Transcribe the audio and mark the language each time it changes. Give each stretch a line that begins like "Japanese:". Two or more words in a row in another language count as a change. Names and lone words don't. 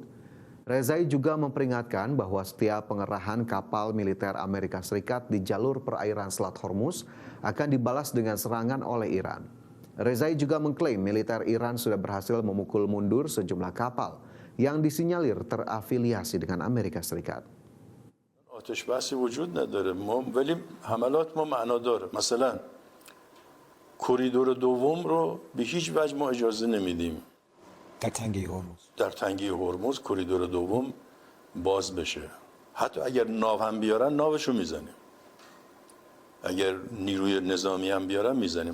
Indonesian: Rezai juga memperingatkan bahwa setiap pengerahan kapal militer Amerika Serikat di jalur perairan Selat Hormuz akan dibalas dengan serangan oleh Iran. Rezai juga mengklaim militer Iran sudah berhasil memukul mundur sejumlah kapal yang disinyalir terafiliasi dengan Amerika Serikat.
Persian: آتش بحثی وجود نداره ولی حملات ما معنا داره. مثلا کریدور دوم رو به هیچ وجه ما اجازه نمیدیم در تنگه هرمز کریدور دوم باز بشه. حتی اگر ناو هم بیارن ناوشو میزنیم، اگر نیروی نظامی هم بیارن میزنیم.